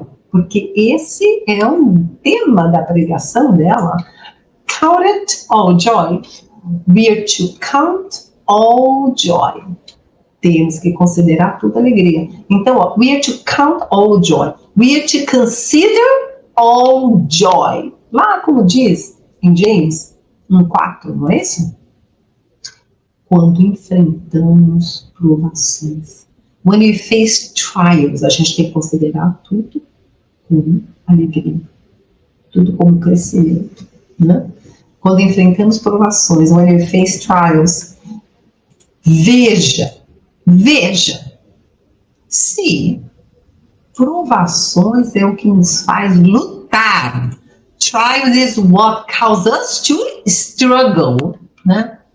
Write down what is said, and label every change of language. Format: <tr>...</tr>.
<pt>Porque esse é um tema da pregação dela.</pt> <en>Count it all joy. We are to count all joy.</en> <pt>Temos que considerar tudo alegria.</pt> <en>Então, ó, we are to count all joy. We are to consider all joy.</en> <pt>Lá, como diz em James 1:4, não é isso? Quando enfrentamos provações.</pt> <en>When we face trials,</en> <pt>a gente tem que considerar tudo como alegria. Tudo como crescimento, né? Quando enfrentamos provações,</pt> <en>when we face trials,</en> <pt>veja, se provações é o que nos faz lutar.</pt> <en>Trials is what causes us to struggle, né?</en>